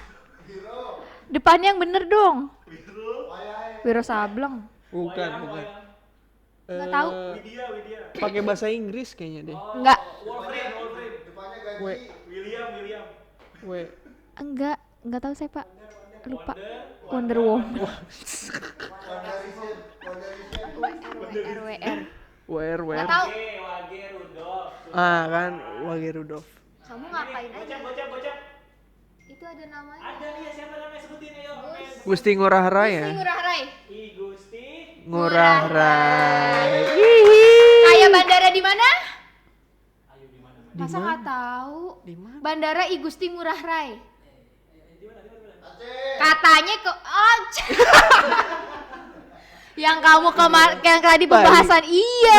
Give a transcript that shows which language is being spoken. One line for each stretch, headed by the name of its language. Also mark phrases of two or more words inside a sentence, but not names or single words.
Indonesian: Depannya yang bener dong. Wiro. Wiro Sableng. Bukan. Nggak tahu. Widya. Pakai bahasa Inggris kayaknya deh. Oh, Enggak. Wolverine. Depannya gaji. W. William. Enggak tahu saya Pak. Lupa. Wonder. Wonder Woman. Wonderizen. WR. WR. Nggak tahu. Wage Rudolf. Ah kan, Wage Rudolf. Kamu ngapain aja? Bocap. Itu ada namanya. Ada nih ya, siapa namanya sebutin ayo. Gusti Ngurah Rai ya. Gusti Ngurah Rai. I Gusti. Ngurah Rai. Kayak bandara di mana? Ayo di mana? Masa nggak tahu? Di mana? Bandara I Gusti Ngurah Rai. Di mana? Aceh. Katanya ke yang kamu yang tadi pembahasan iya.